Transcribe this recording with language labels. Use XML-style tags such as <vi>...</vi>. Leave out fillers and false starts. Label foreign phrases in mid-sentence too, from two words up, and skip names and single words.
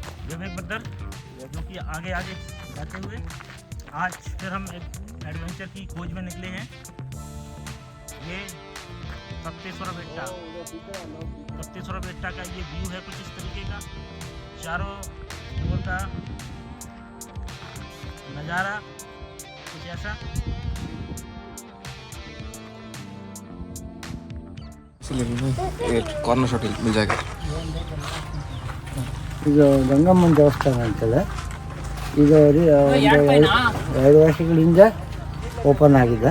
<hi>विवेक ब्रदर, जो कि आगे आगे जाते हुए आज फिर हम एक एडवेंचर की खोज में निकले हैं। ये कप्तेश्वर बेट्टा का ये व्यू है कुछ इस तरीके का, चारों ओर का नज़ारा कुछ ऐसा।</hi> <en>corner shot</en> <kn>ಇಲ್ಲಿ ಮಿಲ್ ಜಾಗ ಇದು ಗಂಗಮ್ಮನ ದೇವಸ್ಥಾನ ಅಂತೇಳಿ ಇದು ಎರಡು ವರ್ಷಗಳಿಂದ ಓಪನ್ ಆಗಿದೆ.</kn>